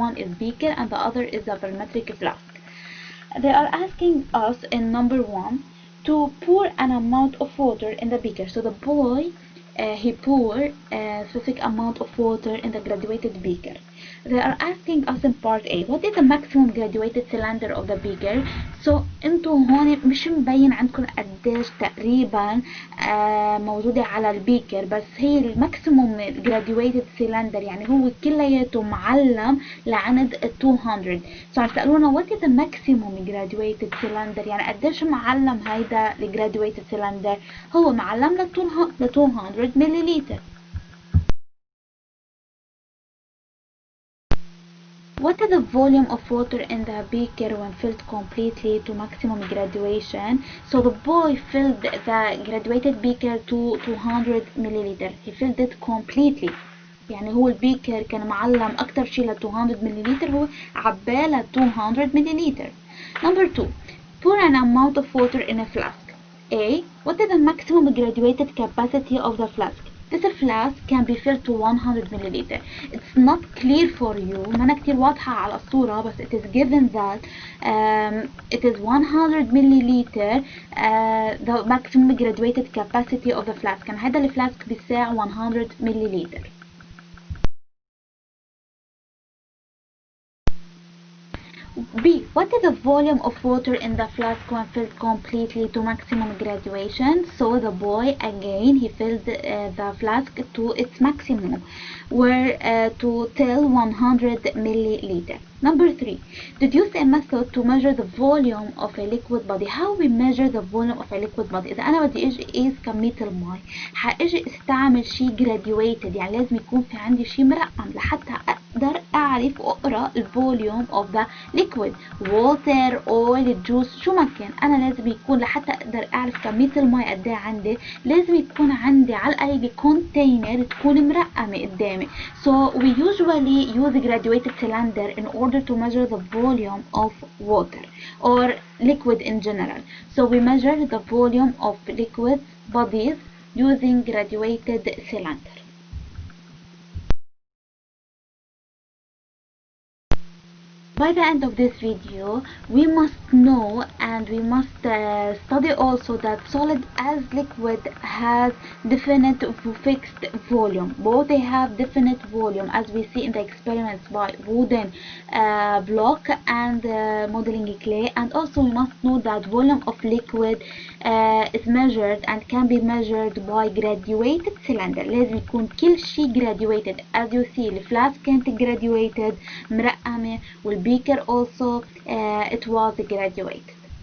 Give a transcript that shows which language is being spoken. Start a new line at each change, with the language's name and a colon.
English: One is beaker and the other is a volumetric flask. They are asking us in number 1 to pour an amount of water in the beaker. So the boy he poured a specific amount of water in the graduated beaker. They are asking us in part A what is the maximum graduated cylinder of the beaker.
Arabic: So انتو هون مش مبين عندكم قديش تقريبا موجودة على البيكر، بس هي الماكسيموم graduated cylinder يعني هو كلياته معلم لعند 200.
English: so
Arabic: عم تسألونا
English: what is the maximum graduated cylinder
Arabic: يعني قديش معلم هيدا
English: graduated cylinder.
Arabic: هو معلم ل 200 مليلتر.
English: What is the volume of water in the beaker when filled completely to maximum graduation? So the boy filled the graduated beaker to 200 milliliter. He filled it completely.
Arabic: يعني هو البيكر كان معلم أكتر شي ل 200 milliliter، هو عبالة 200 milliliter.
English: Number 2. Pour an amount of water in a flask. A. What is the maximum graduated capacity of the flask? This flask can be filled to 100 milliliter. It's not clear for you،
Arabic: ما كتير واضحة على الصورة،
English: بس it is given that it is 100 milliliter the maximum graduated capacity of the flask.
Arabic: كان هذا الفلاسك بيساع 100 milliliter.
English: B. What is the volume of water in the flask when filled completely to maximum graduation? So the boy again he filled the flask to its maximum, where to till 100 milliliter. Number 3. Deduce a method to measure the volume of a liquid body. How we measure the volume of a liquid body؟
Arabic: إذا أنا بدي أجي أقيس كمية الماء حأجي استعمل شي graduated، يعني لازم يكون في عندي شي مرقم لحتى أقدر أعرف وأقرأ الفوليوم of the liquid.
English: water, oil, juice،
Arabic: شو ما كان أنا لازم يكون لحتى أقدر أعرف كمية الماء قد إيه عندي لازم يكون عندي على الأقل container تكون مرقمة قدامي.
English: So we usually use a graduated cylinder in order to measure the volume of water or liquid in general. So we measure the volume of liquid bodies using graduated cylinder. By the end of this video, we must know and we must study also that solid as liquid has definite fixed volume. Both they have definite volume, as we see in the experiments by wooden block and modeling clay. And also we must know that volume of liquid is measured and can be measured by graduated cylinder.
Arabic: لازم يكون كل شيء graduated.
English: as you see
Arabic: الفلاسك كانت
English: graduated
Arabic: مرقمة, والبيكر
English: also it was graduated.